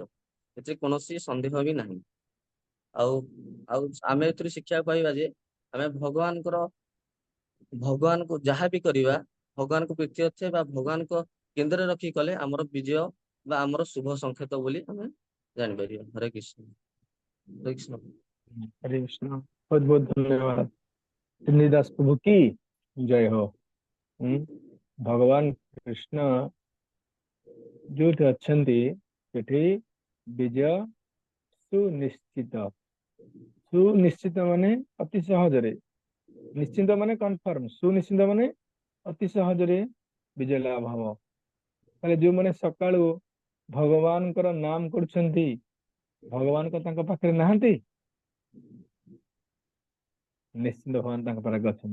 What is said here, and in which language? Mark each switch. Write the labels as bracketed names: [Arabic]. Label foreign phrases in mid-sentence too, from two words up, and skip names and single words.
[Odia] ଏଥିରେ କୌଣସି ସନ୍ଦେହ ବି ନାହିଁ। ଆଉ ଆଉ ଆମେ ଏଥିରୁ ଶିକ୍ଷା ପାଇବା ଯେ ଆମେ ଭଗବାନଙ୍କୁ ଯାହା ବି କରିବା ଭଗବାନଙ୍କ ପ୍ରୀତ୍ୟର୍ଥେ ବା ଭଗବାନଙ୍କ କେନ୍ଦ୍ରରେ ରଖି କଲେ ଆମର ବିଜୟ ବା ଆମର ଶୁଭ ସଂକେତ ବୋଲି ଆମେ ଜାଣିପାରିବା। ହରେ କୃଷ୍ଣ। हरे कृष्ण। [Hindi] हरे कृष्ण। बहुत बहुत धन्यवाद। तुलसीदास प्रभु की जय हो। [Odia] ଭଗବାନ କୃଷ୍ଣ ଯୋଉଠି ଅଛନ୍ତି ସେଠି ବିଜୟ ସୁନିଶ୍ଚିତ। ସୁନିଶ୍ଚିତ ମାନେ ଅତି ସହଜରେ, ନିଶ୍ଚିତ ମାନେ କନଫର୍ମ, ସୁନିଶ୍ଚିତ ମାନେ ଅତି ସହଜରେ ବିଜୟ ଲାଭ ହମ। ତାଲେ ଯୋ ମାନେ ସକାଳୁ ଭଗବାନଙ୍କର ନାମ କରୁଛନ୍ତି ଭଗବାନ କୋ ତାଙ୍କ ପାଖରେ ନାହାନ୍ତି ନିଶ୍ଚିତ ଭଗବାନ ତାଙ୍କ ପାଖରେ ଅଛନ୍ତି।